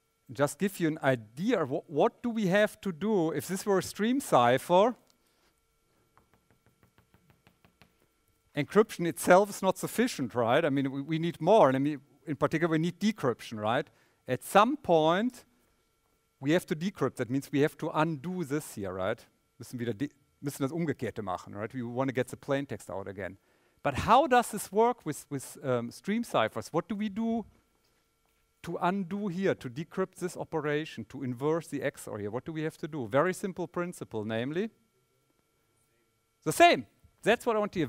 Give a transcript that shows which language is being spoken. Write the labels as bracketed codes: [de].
[en] Just give you an idea, what do we have to do if this were a stream cipher? Encryption itself is not sufficient, right? I mean, we need more. And I mean, in particular, we need decryption, right? At some point, we have to decrypt. That means we have to undo this here, right? [de] Müssen das Umgekehrte machen, right? [en] We want to get the plaintext out again. But how does this work with stream ciphers? What do we do to undo here, to decrypt this operation, to inverse the XOR here? What do we have to do? Very simple principle, namely the same. That's what I want to hear.